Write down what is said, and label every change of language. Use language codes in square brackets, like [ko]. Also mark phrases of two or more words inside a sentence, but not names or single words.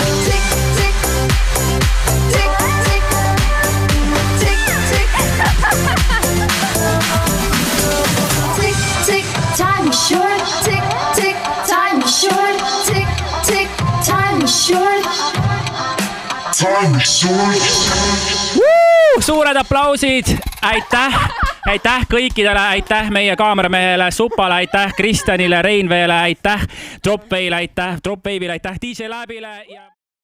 [en] Tick, tick, tick, tick, tick, tick. Tick, tick, time is short. Tick, tick, time is short. Tick, tick, time is short. Time is short. [et] Suured aplausid, aitäh kõikidele, aitäh meie kaameramehele Supale, aitäh Kristjanile, Reinveele, aitäh Drop Baby'le, aitäh DJ Labile ja